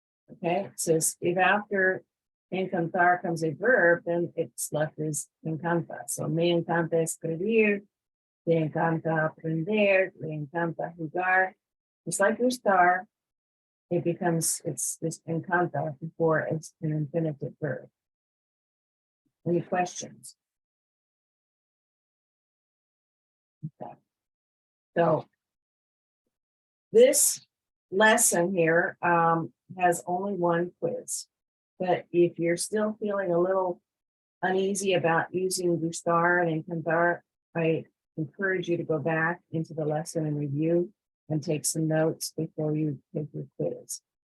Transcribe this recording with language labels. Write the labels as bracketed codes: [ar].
[en] Okay, it says if after encantar comes a verb, then it's left as encanta. [es] So me encanta escribir, te encanta aprender, le encanta jugar. [en] It's like gustar, it's this encanta before it's an infinitive verb. Any questions? Okay. So this lesson here has only one quiz, but if you're still feeling a little uneasy about using gustar and encantar, I encourage you to go back into the lesson and review and take some notes before you take your quiz.